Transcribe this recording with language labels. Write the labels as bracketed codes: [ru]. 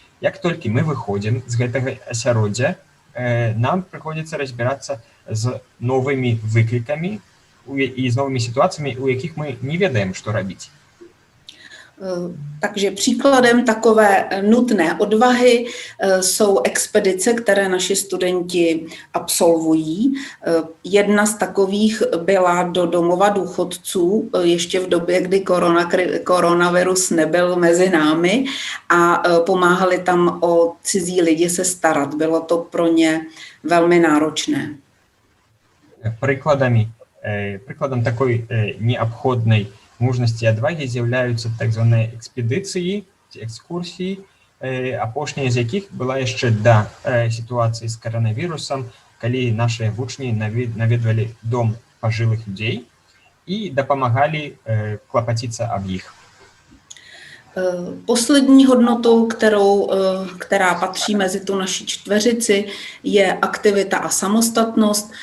[be] Як толькі мы выходзім з гэтага асяроддзя, нам прыходзіцца разбірацца з новымі выклікамі і з новымі сітуацыямі, у якіх мы не ведаем, што рабіць. [cs] Takže příkladem takové nutné odvahy jsou expedice, které naši studenti absolvují. Jedna z takových byla do domova důchodců ještě v době, kdy koronavirus nebyl mezi námi a pomáhali tam o cizí lidi se starat. Bylo to pro ně velmi náročné. [be] Прыкладом такой неабходнай мужнасці і адвагі з'яўляюцца так званыя экспедыцыі, экскурсіі, апошняя з якіх была яшчэ да сітуацыі з каранавірусам, калі нашыя вучні наведвалі дом пажылых людзей і дапамагалі клапаціцца аб іх. [cs] Poslední hodnotou, která patří mezi tu naši čtveřici, je aktivita a samostatnost.